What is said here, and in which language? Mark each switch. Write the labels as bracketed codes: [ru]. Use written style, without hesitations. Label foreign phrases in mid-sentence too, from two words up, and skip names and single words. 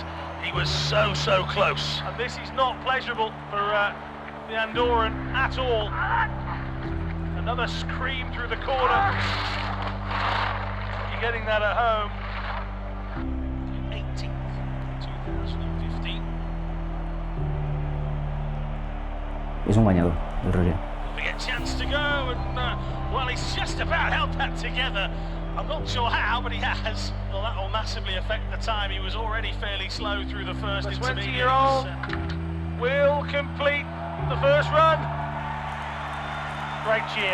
[en] He was so close. And this is not pleasurable for the Andorran at all. Another scream through the corner. You're getting that at home. 18th, 2015. [ca] És un guanyador, el Roger. [en] A chance to go, and well, he's just about held that together. I'm not sure how, but he has. Well, that will massively affect the time. He was already fairly slow through the first intermediate. The 20-year-old will complete the first run. Great cheer.